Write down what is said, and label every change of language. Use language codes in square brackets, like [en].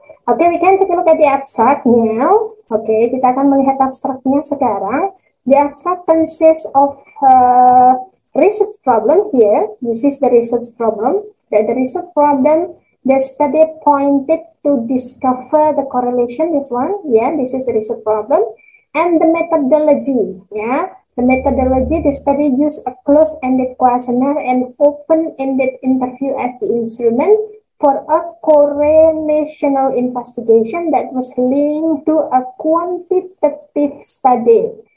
[en] We can take a look at the abstract now. [id] Kita akan melihat abstraknya sekarang. [en] The abstract consists of research problem here. This is the research problem. The research problem, the study pointed to discover the correlation. This one, this is the research problem. And the methodology, The methodology, the study used a closed-ended questionnaire and open-ended interview as the instrument for a correlational investigation that was linked to a quantitative study.